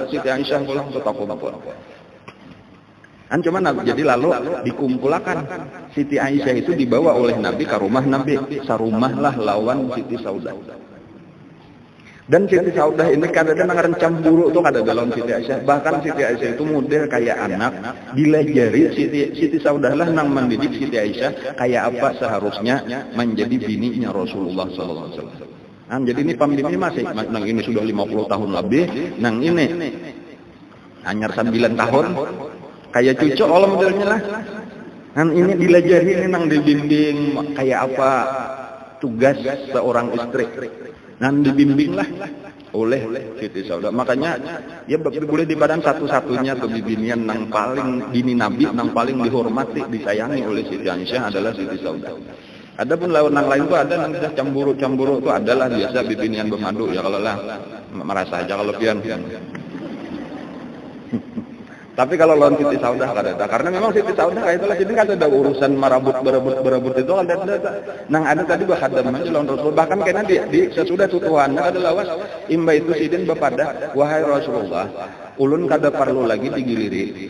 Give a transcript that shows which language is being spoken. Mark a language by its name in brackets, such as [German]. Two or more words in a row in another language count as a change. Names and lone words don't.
[Banjar] Siti Aisyah pulang ke takumpulan. Kan cuma jadi lalu dikumpulkan Siti Aisyah itu dibawa oleh Nabi ke rumah Nabi, sarumahlah lawan Siti Saudah. Dan Siti Saudah ini kadang-kadang ngaran cemburu tuh kada dalam Siti Aisyah. Bahkan Siti Aisyah itu model kayak anak, dilajari Siti Saudah lah nang mendidik Siti Aisyah kayak apa seharusnya menjadi bininya Rasulullah [Arabic] sallallahu alaihi wasallam. [Banjar] Nah, jadi ini pembini masih nang ini sudah 50 tahun lebih, nang ini hanya 9 tahun kayak cucu Allah modelnya lah. Nang ini dilajari, ini nang dibimbing kayak apa tugas seorang istri. [Indonesian] Dan dibimbinglah oleh Siti Saudah. Makanya ya boleh dipandang satu-satunya kebibinian yang paling bini Nabi, yang paling dihormati, disayangi oleh Siti Aisyah adalah Siti Saudah. [Banjar] Adapun lawan yang lain itu ada yang sudah cemburu-cemburu itu adalah biasa bibinian bermadu ya, kalau lah merasa aja kalau pian. Tapi kalau lawan Siti Saudah kada ada, karena memang Siti Saudah kayak itulah, jadi kan ada urusan berebut itu ada. Nang ada tadi bahadam aja lawan Rasul, bahkan kena di sesudah tutuhannya ada lawas imba itu sidin bepada, wahai Rasulullah, ulun kada perlu lagi digiliri.